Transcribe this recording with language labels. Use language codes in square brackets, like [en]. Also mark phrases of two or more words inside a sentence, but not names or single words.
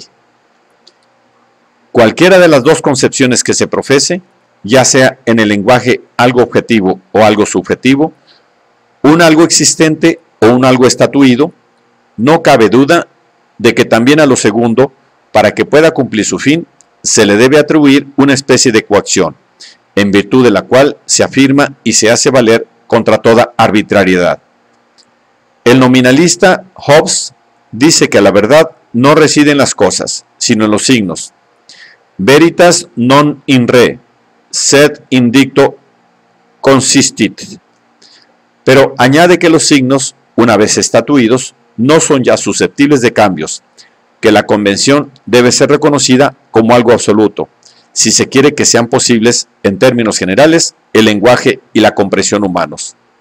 [es] Cualquiera de las dos concepciones que se profese, ya sea en el lenguaje algo objetivo o algo subjetivo, un algo existente o un algo estatuido, no cabe duda de que también a lo segundo, para que pueda cumplir su fin, se le debe atribuir una especie de coacción, en virtud de la cual se afirma y se hace valer contra toda arbitrariedad. El nominalista Hobbes dice que la verdad no reside en las cosas, sino en los signos. [la] Veritas non in re, sed in dicto consistit. [es] Pero añade que los signos, una vez estatuidos, no son ya susceptibles de cambios, que la convención debe ser reconocida como algo absoluto, si se quiere que sean posibles, en términos generales, el lenguaje y la comprensión humanos.